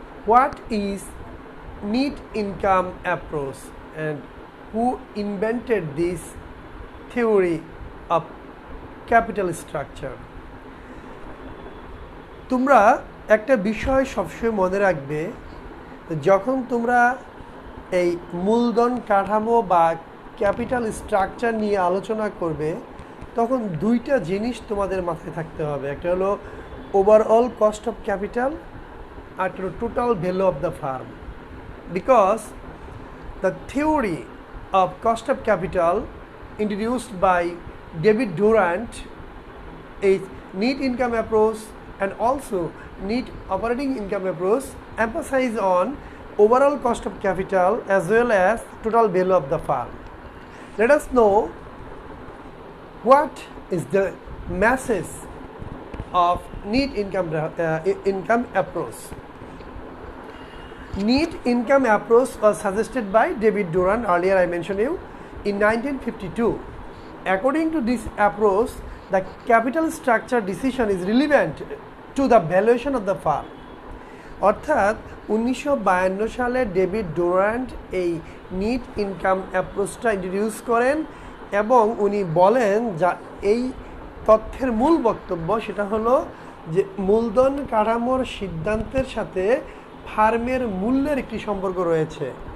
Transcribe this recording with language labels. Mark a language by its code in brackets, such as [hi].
[en] What is net income approach and who invented this theory of capital structure? [bn] তোমরা একটা বিষয় সবসময় মনে রাখবে, যখন তোমরা এই মূলধন কাঠামো বা ক্যাপিটাল স্ট্রাকচার নিয়ে আলোচনা করবে তখন দুইটা জিনিস তোমাদের মাথায় থাকতে হবে। একটা হলো ওভারঅল কস্ট অফ ক্যাপিটাল আর একটা হলো total value of the farm. [en] Because the theory of cost of capital introduced by David Durant is net income approach and also net operating income approach emphasize on overall cost of capital as well as total value of the firm. Let us know what is the message of neat income approach. Neat income approach was suggested by David Duran, earlier I mentioned you, in 1952. According to this approach, the capital structure decision is relevant to the valuation of the firm. [bn] অর্থাৎ 1952 সালে David Durand এই NEET income অ্যাপ্রোচটা introduce করেন এবং উনি বলেন যা এই তথ্যের মূল বক্তব্য সেটা হলো যে মূলধন কাঠামোর সিদ্ধান্তের সাথে ফার্মের মূল্যের একটি সম্পর্ক রয়েছে।